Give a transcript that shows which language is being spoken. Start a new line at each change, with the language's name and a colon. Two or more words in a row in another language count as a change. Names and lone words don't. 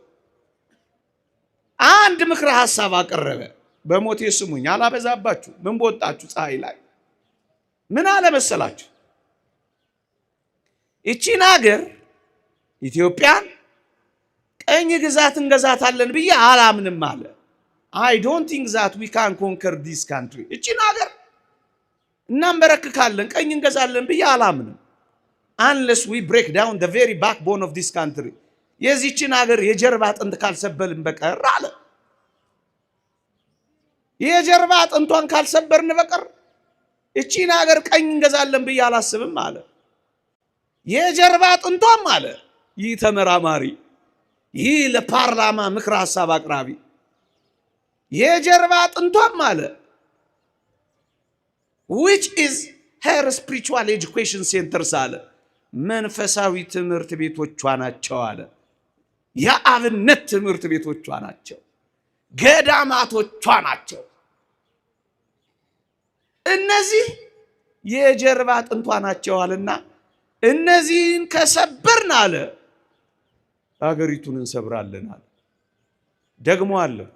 Amharic: አንድ ምክረ ሐሳብ አቀረበ። በሞቴ ስሙኝ፣ አላበዛባችሁ። ምን በወጣችሁ ፀሐይ ላይ ምን አለ መሰላችሁ? እቺን ሀገር ኢትዮጵያን ቀኝ ግዛት እንገዛታለን ብዬ አላምንም አለ።
English: I don't think that we can conquer this country.
Amharic: እቺን ሀገር እናንበረክካለን፣ ቀኝ እንገዛለን ብዬ አላምንም
English: unless we break down the very backbone of this country.
Amharic: የዚህችን ሀገር የጀርባ አጥንት ካልሰበልን በቀር አለ። የጀርባ አጥንቷን ካልሰበርን በቀር እቺን ሀገር ቀኝ እንገዛለን ብዬ አላስብም አለ። የጀርባ አጥንቷም አለ ይህ ተመራማሪ፣ ይህ ለፓርላማ ምክረ ሐሳብ አቅራቢ፣ የጀርባ አጥንቷም አለ
English: which is her spiritual education centers
Amharic: አለ መንፈሳዊ ትምህርት ቤቶቿ ናቸው አለ። የአብነት ትምህርት ቤቶቿ ናቸው፣ ገዳማቶቿ ናቸው። እነዚህ የጀርባ አጥንቷ ናቸው አለና እነዚህን ከሰበርን አለ አገሪቱን እንሰብራለን አለ። ደግሞ አለ